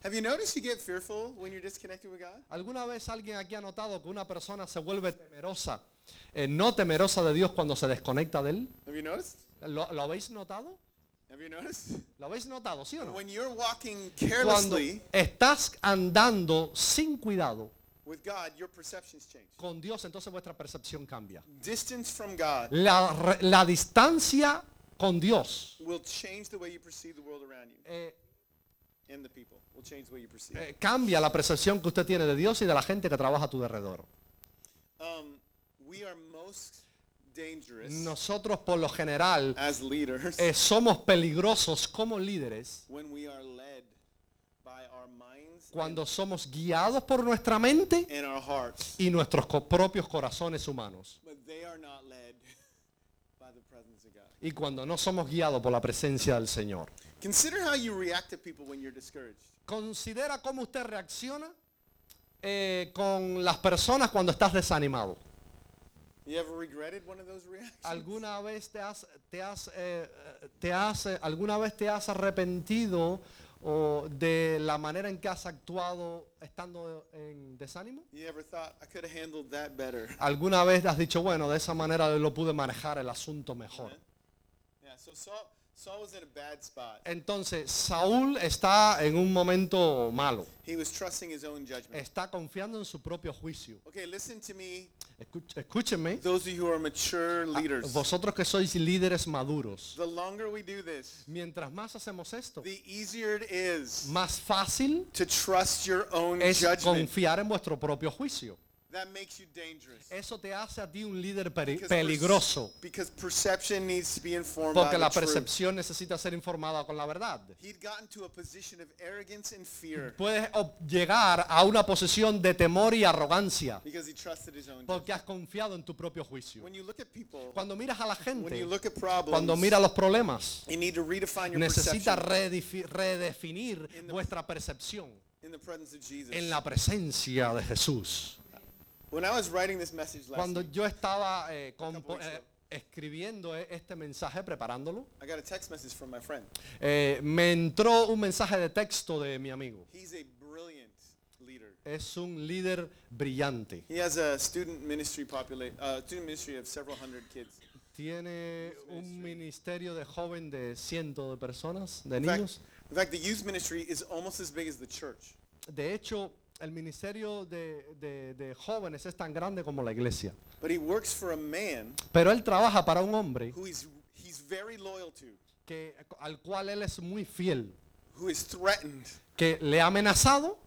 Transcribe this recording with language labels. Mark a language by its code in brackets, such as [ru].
[en] Have you noticed you get fearful when you're disconnected with God? [es] ¿Alguna vez alguien aquí ha notado que una persona se vuelve temerosa, no temerosa de Dios cuando se desconecta de él? [en] Have you noticed? [es] ¿Lo habéis notado? [en] Have you noticed? [es] ¿Lo habéis notado, sí o no? [en] When you're walking carelessly, [es] cuando estás andando sin cuidado. [en] With God, your perceptions change. [es] Con Dios, entonces vuestra percepción cambia. [en] Distance from God. [es] La distancia con Dios [en] will change the way you perceive the world around you and the people will change the way you perceive. [es] Cambia la percepción que usted tiene de Dios y de la gente que trabaja a tu alrededor. [en] We are most dangerous. [es] Nosotros por lo general [en] as leaders, [es] somos peligrosos como líderes. [en] When we are led by our minds, [es] cuando somos guiados por nuestra mente [en] and our hearts, [es] y nuestros propios corazones humanos. [en] But they are not led by the presence of God. [es] Y cuando no somos guiados por la presencia del Señor. [en] Consider how you react to people when you're discouraged. [es] Considera cómo usted reacciona con las personas cuando estás desanimado. [en] You ever regretted one of those reactions? [es] ¿Alguna vez te has arrepentido o de la manera en que has actuado estando en desánimo? [en] You ever thought I could have handled that better? [es] ¿Alguna vez has dicho, bueno, de esa manera lo pude manejar el asunto mejor? [en] Yeah, so Saul was in a bad spot. [es] Entonces, Saúl está en un momento malo. [en] He was trusting his own judgment. [es] Está confiando en su propio juicio. [en] Okay, listen to me. [es] Escúcheme. [en] Those of you who are mature leaders. [es] Vosotros que sois líderes maduros. [en] The longer we do this, [es] mientras más hacemos esto, [en] the easier it is. [es] Más fácil [en] to trust your own [es] es [en] judgment. [es] Es confiar en vuestro propio juicio. [en] That makes you dangerous. [es] Eso te hace a ti un líder peligroso. [en] Because perception needs to be informed. [es] Porque la percepción necesita ser informada con la verdad. [en] He'd gotten to a position of arrogance and fear. [es] Puedes llegar a una posición de temor y arrogancia. [en] Because he trusted his own judgment. [es] Porque has confiado en tu propio juicio. [en] When you look at people, [es] cuando miras a la gente, [en] when you look at problems, [es] cuando miras los problemas, [en] you need to redefine your [es] necesitas redefinir vuestra percepción [en] in the presence of Jesus. [es] En la presencia de Jesús. [en] When I was writing this message last [es] cuando [en] week, [es] yo estaba escribiendo este mensaje, preparándolo, [en] I got a text message from my friend. [es] Me entró un mensaje de texto de mi amigo. [en] He's a brilliant leader. [es] Es un líder brillante. [en] He has a student ministry, student ministry of several hundred kids. [es] Tiene un ministerio de joven de cientos de personas, de [en] in fact, [es] niños. [en] In fact, the youth ministry is almost as big as the church. [es] De hecho, el ministerio de jóvenes es tan grande como la iglesia. [en] But he works for a man. [es] Pero él trabaja para un hombre [en] who he's very loyal to. [es] Que al cual él es muy fiel. [en] Who is threatened. [es] Que le ha amenazado.